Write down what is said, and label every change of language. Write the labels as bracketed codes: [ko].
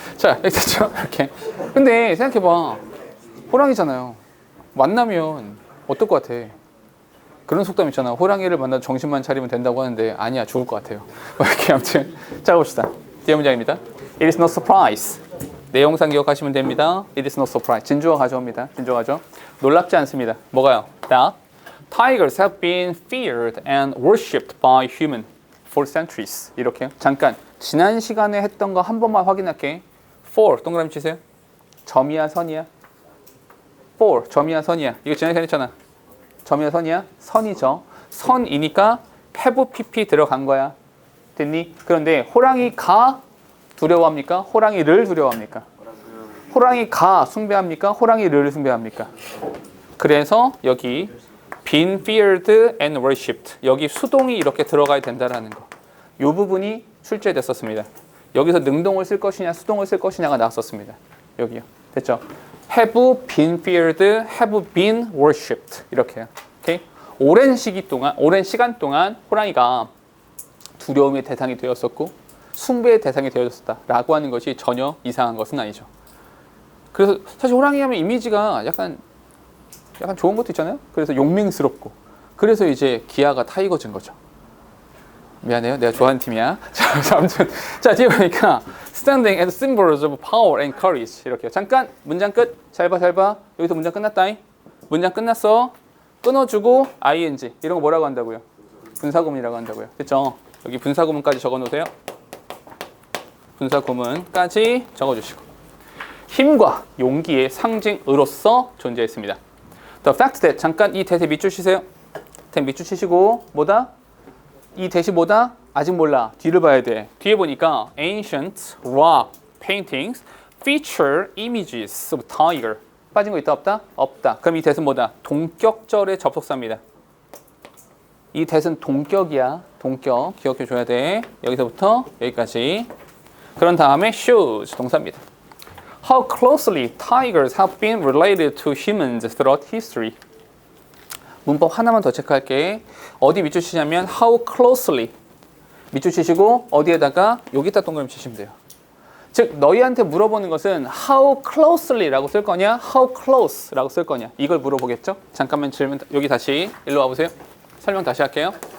[ko] 자, 여기 됐죠? 이렇게. 근데 생각해봐. 호랑이잖아요. 만나면 어떨 것 같아? 그런 속담 있잖아. 호랑이를 만나도 정신만 차리면 된다고 하는데 아니야, 죽을 것 같아요. 이렇게 아무튼 자 봅시다. 뒤에 문장입니다. [en] It is no surprise. [ko] 내용상 기억하시면 됩니다. [en] It is no surprise. [ko] 진주어 가져옵니다. 진주어 가져. 놀랍지 않습니다. 뭐가요? [en] That tigers have been feared and worshipped by humans for centuries. [ko] 이렇게요. 잠깐 지난 시간에 했던 거 한 번만 확인할게. For 동그라미 치세요. 점이야 선이야? For 점이야 선이야? 이거 지난 시간에 했잖아. 점이야 선이야? 선이죠. 선이니까 have pp 들어간 거야. 됐니? 그런데 호랑이가 두려워합니까? 호랑이를 두려워합니까? 호랑이가 숭배합니까? 호랑이를 숭배합니까? 그래서 여기 [en] been feared and worshipped [ko] 여기 수동이 이렇게 들어가야 된다라는 거. 이 부분이 출제됐었습니다. 여기서 능동을 쓸 것이냐 수동을 쓸 것이냐가 나왔었습니다. 여기요. 됐죠? [en] have been feared, have been worshipped [ko] 이렇게요. 오케이? 오랜 시간 동안 호랑이가 두려움의 대상이 되었었고 숭배의 대상이 되어졌다라고 하는 것이 전혀 이상한 것은 아니죠. 그래서 사실 호랑이 하면 이미지가 약간 좋은 것도 있잖아요. 그래서 용맹스럽고 그래서 이제 기아가 타이거즈인 거죠. 미안해요. 내가 좋아하는 팀이야. 자, 아무튼 자 뒤에 보니까 [en] standing as symbols of power and courage [ko] 이렇게 잠깐 문장 끝. 잘 봐. 여기서 문장 끝났다잉. 문장 끝났어. 끊어주고 ing 이런 거 뭐라고 한다고요? 분사구문이라고 한다고요. 그렇죠? 여기 분사구문까지 적어놓으세요. 분사구문까지 적어주시고 힘과 용기의 상징으로서 존재했습니다. [en] The fact that [ko] 잠깐 이 대세 밑줄 치세요. 밑줄 치시고 뭐다? 이 대시 뭐다? 아직 몰라. 뒤를 봐야 돼. 뒤에 보니까 [en] ancient rock paintings feature images of tiger. [ko] 빠진 거 있다 없다? 없다. 그럼 이 대는 뭐다? 동격절의 접속사입니다. 이 대는 동격이야. 동격. 기억해 줘야 돼. 여기서부터 여기까지. 그런 다음에 shows 동사입니다. [en] How closely tigers have been related to humans throughout history. [ko] 문법 하나만 더 체크할게. 어디 밑줄 치냐면 how closely 밑줄 치시고 어디에다가 여기다 동그라미 치시면 돼요. 즉 너희한테 물어보는 것은 how closely라고 쓸 거냐 how close라고 쓸 거냐 이걸 물어보겠죠. 잠깐만 질문 여기 다시 일로 와보세요. 설명 다시 할게요.